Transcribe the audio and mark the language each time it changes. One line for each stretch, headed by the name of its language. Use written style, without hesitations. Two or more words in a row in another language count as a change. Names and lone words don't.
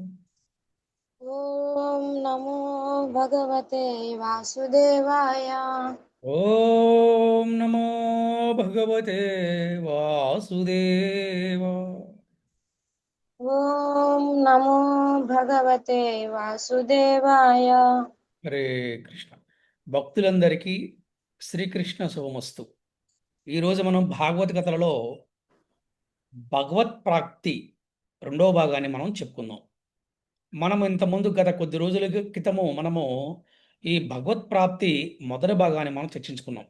Sanskrit: ॐ नमो भगवते वासुदेवाय। ओम नमो भगवते वासुदेवाय। ॐ नमो भगवते वासुदेवाय।
Telugu: హరే కృష్ణ. భక్తులందరికీ శ్రీకృష్ణ శుభమస్తు. ఈరోజు మనం భాగవత కథలలో భగవత్ ప్రాప్తి రెండో భాగాన్ని మనం చెప్పుకుందాం. మనం ఇంతకుముందు గత కొద్ది రోజుల క్రితము మనము ఈ భగవత్ ప్రాప్తి మొదటి భాగాన్ని మనం చర్చించుకున్నాం.